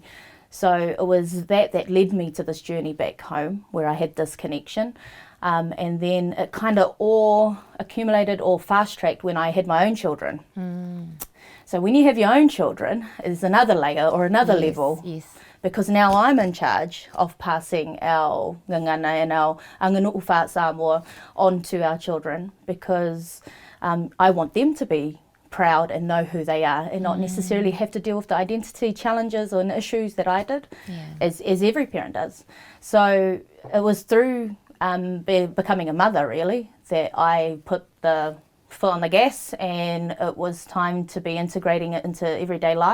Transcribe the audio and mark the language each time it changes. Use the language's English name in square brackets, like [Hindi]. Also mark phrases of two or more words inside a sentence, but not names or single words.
[English] So it was that led me to this journey back home, where I had this connection. And then it kind of all accumulated or fast-tracked when I had my own children. So when you have your own children, is another layer or another level. Because now I'm in charge of passing our ngangana and our [Samoan] anganu'u wha Samoa [English] on to our children, because I want them to be proud and know who they are, and not necessarily have to deal with the identity challenges and issues that I did, as every parent does. So it was through becoming a mother really that I put the foot on the gas, and it was time to be integrating it into everyday life.